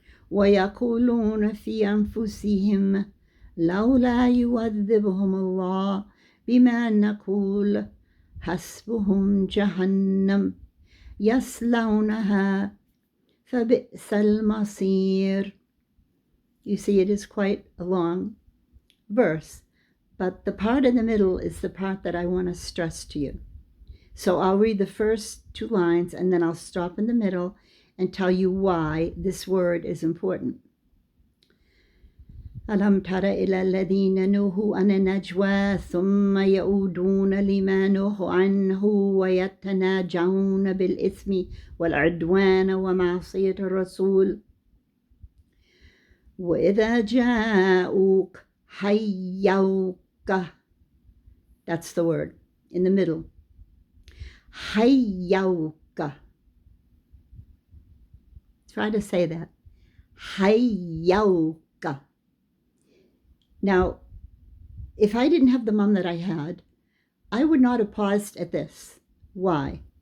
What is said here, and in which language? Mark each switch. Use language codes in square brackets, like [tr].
[ar] ويقولون في أنفسهم لولا يعذبهم الله بما نقول حسبهم جهنم يصلونها فبئس المصير. [en] You see, it is quite a long verse, but the part in the middle is the part that I want to stress to you. So I'll read the first 2 lines and then I'll stop in the middle and tell you why this word is important. [ar] ألم تر إلى الذين نهوا عن النجوى ثم يعودون لما نهوا عنه ويتناجون بالإثم والعدوان ومعصية الرسول وإذا جاءوك حيوك. [en] That's the word in the middle. [ar] حيوك. [en] Try to say that. حيوك. Now, if I didn't have the mom that I had, I would not have paused at this. Why?